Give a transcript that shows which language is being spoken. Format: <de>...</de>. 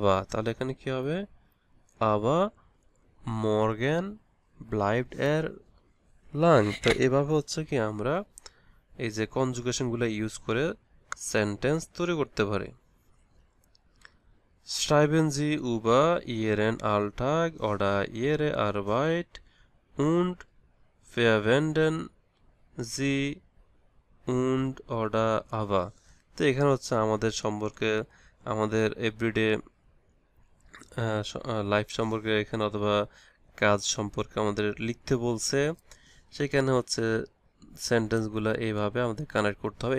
<bn>তাহলে এখানে কি হবে,</bn> <de>morgen bleibt lang।</de> <bn>তো এভাবে হচ্ছে কি আমরা এই যে কনজুগেশনগুলো ইউজ করে সেন্টেন্স তৈরি করতে পারি।</bn> <de>Schreiben Sie über Ihren Alltag oder Ihre Arbeit und verwenden Sie und oder aber।</de> <bn>তো এখানে হচ্ছে আমাদের সম্পর্কে, আমাদের এভরিডে লাইফ সম্পর্কে এখানে অথবা কাজ সম্পর্কে আমাদের লিখতে বলছে, সেখানে হচ্ছে সেন্টেন্সগুলো এইভাবে আমাদের কানেক্ট করতে হবে।</bn>